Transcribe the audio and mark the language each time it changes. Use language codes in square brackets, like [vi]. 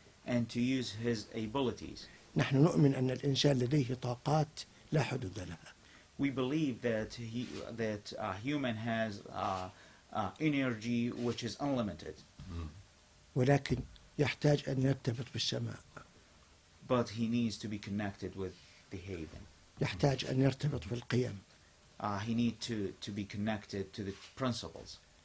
[en] and to use his abilities. [ar] نحن نؤمن أن الإنسان لديه طاقات لا حدود لها. [en] We believe that human has energy which is unlimited, [ar] ولكن يحتاج أن يرتبط بالسماء، [en] but he needs to be connected with the haven. [ar] يحتاج أن يرتبط بالقيم، [en] He needs to be connected to the principles.